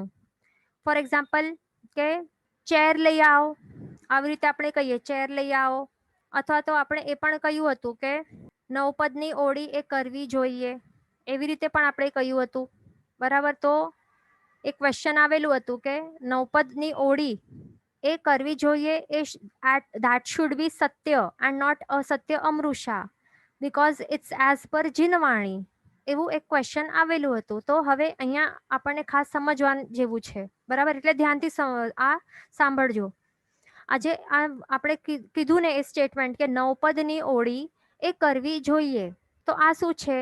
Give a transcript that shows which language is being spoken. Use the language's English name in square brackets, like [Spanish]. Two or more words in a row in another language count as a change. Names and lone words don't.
[English] for example [Gujarati] કે ચેર લઈ આવો, આવી રીતે આપણે કહીએ ચેર લઈ આવો. અથવા તો આપણે એ પણ કહ્યું હતું કે નવપદની ઓળી એ કરવી જોઈએ, એવી રીતે પણ આપણે કહ્યું હતું. બરાબર. તો એક ક્વેશ્ચન આવેલું હતું કે નવપદની ઓળી એ કરવી જોઈએ, એ [English] that should be [Gujarati] સત્ય [English] and not [Gujarati] અસત્ય અમૃષા [English] because it's as per [Gujarati] જીનવાણી, એવું એક ક્વેશ્ચન આવેલું હતું. તો હવે અહીંયા આપણને ખાસ સમજવા જેવું છે. બરાબર. એટલે ધ્યાનથી આ સાંભળજો. આજે આપણે કીધું ને એ સ્ટેટમેન્ટ કે નવપદની ઓળી એ કરવી જોઈએ, તો આ શું છે?